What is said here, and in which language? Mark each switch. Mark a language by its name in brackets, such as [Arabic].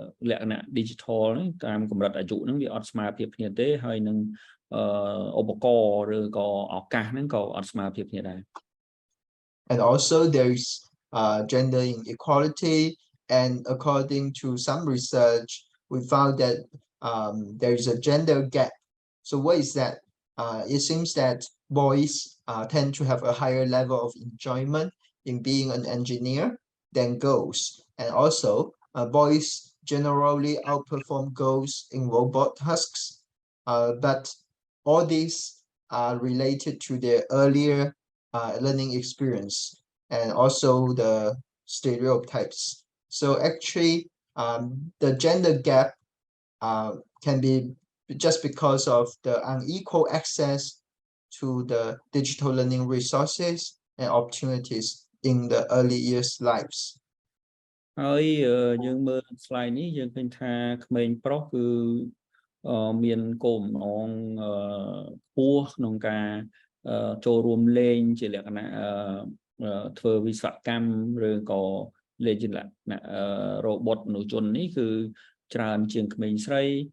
[Khmer] លក្ខណៈ digital ហ្នឹងតាមកម្រិតអាយុហ្នឹងវាអត់ស្មើភាពគ្នាទេហើយនឹងឧបករណ៍ឬក៏ឱកាសហ្នឹងក៏អត់ស្មើភាពគ្នាដែរ [English] And also there's gender inequality, and according to some research we found that there is a gender gap. So what is that? It seems that boys tend to have a higher level of enjoyment in being an engineer than girls, and also boys generally outperform girls in robot tasks, but all these are related to their earlier learning experience and also the stereotypes. So actually the gender gap can be just because of the unequal access to the digital learning resources and opportunities in the early years lives. [Khmer] ហើយយើងមើល slide នេះយើងឃើញថាក្មេងប្រុសគឺមានគោលបំណងខ្ពស់ក្នុងការចូលរួមលេងជាលក្ខណៈធ្វើវិស្វកម្មឬក៏លេងជាលក្ខណៈ robot មនុស្សជននេះគឺច្រើនជាងក្មេងស្រី